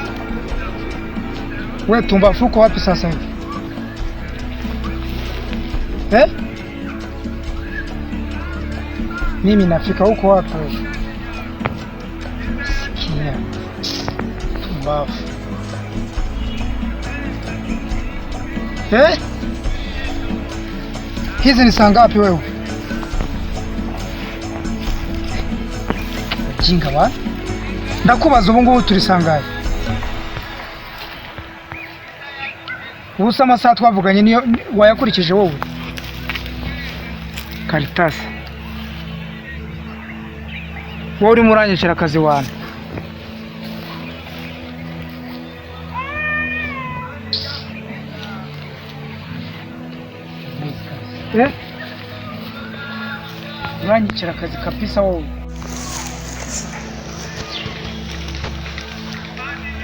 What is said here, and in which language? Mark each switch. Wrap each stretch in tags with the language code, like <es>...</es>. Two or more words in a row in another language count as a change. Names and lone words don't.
<sw>wewe tumbafu uko wapi sasa hivi mimi nafika huko wapi sikia tumbafu hizi ni saa ngapi wewe jinga wa</sw> <rw>ndakubaza ubu ngubu turi sangaye ubusa amasaha twavuganye niyo wayakurikije wowe Karitasi wowe uri muranyicira akazi wane uranyicira akazi kabisa wowe</rw>